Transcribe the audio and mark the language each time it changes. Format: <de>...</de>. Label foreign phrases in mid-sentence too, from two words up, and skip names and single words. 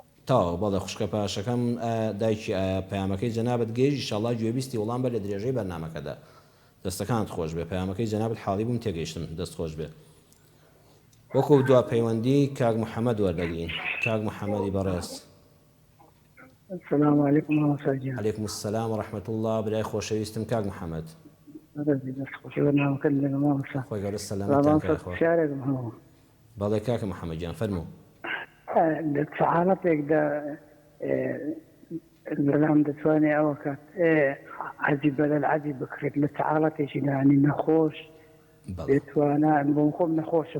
<ckb>تاو بەڵێ خوشکە پاشەکەم دایکی پەیامەکەی جەنابەت گەیشت ئینشاڵڵا گوێبیستی وەڵام بە لە درێژەی بەرنامەکەدا دەستەکانت خۆش بێ پەیامەکەی جەنابەت حاڵی بووم تێگەیشتم دەست خۆش بێ وەکو دوا پەیوەندی کاک محەممەد وەردەگرین کاک محەممەدی بەڕێز</ckb> <ar>السلام عليكم ورحمة الله. عليكم السلام ورحمة الله</ar> <ckb>برای خۆشەویستم کاک محەممەد خۆی گەورە سەلامەتتان کە بەڵێ کاکە محەممەد جان فەرموو سەعادەتێکدا بەلام دەتوانێت ئەوە کات عەزی بەدەل عەزی بکرێت لە سەعادەتێکی دانی نەخۆش دەتوانە بۆم خۆم نەخۆشم</ckb>